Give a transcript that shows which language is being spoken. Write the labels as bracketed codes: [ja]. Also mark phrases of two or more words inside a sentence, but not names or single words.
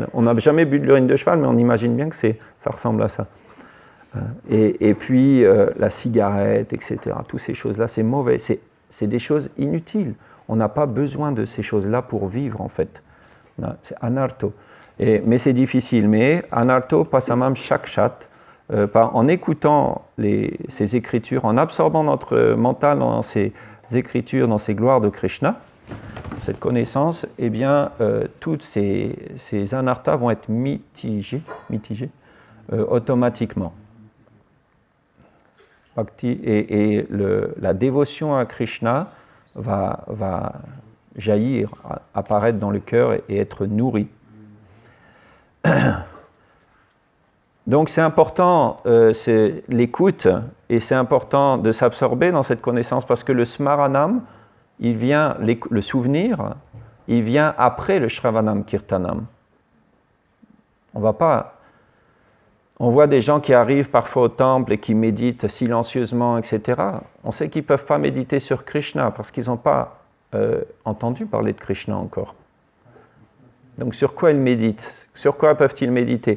[fr] On n'a jamais bu de l'urine de cheval, mais on imagine bien que ça ressemble à ça. Et puis la cigarette, etc. Toutes ces choses-là, c'est mauvais. C'est des choses inutiles. On n'a pas besoin de ces choses-là pour vivre, en fait. C'est anartho. Mais c'est difficile. [sa] Mais अनर्थो पशमं साक्षात्, [fr] en écoutant ces écritures, en absorbant notre mental dans ces écritures, dans ces gloires de Krishna, cette connaissance, eh bien, toutes ces anarthas vont être mitigées automatiquement. Bhakti, et la dévotion à Krishna va jaillir, apparaître dans le cœur et être nourrie. Donc c'est important, c'est l'écoute, et c'est important de s'absorber dans cette connaissance, parce que le smaranam, il vient, le souvenir, il vient après le [sa] श्रवणं कीर्तनं. [fr] On voit des gens qui arrivent parfois au temple et qui méditent silencieusement, etc. On sait qu'ils ne peuvent pas méditer sur Krishna parce qu'ils n'ont pas entendu parler de Krishna encore. Donc sur quoi ils méditent? Sur quoi peuvent-ils méditer?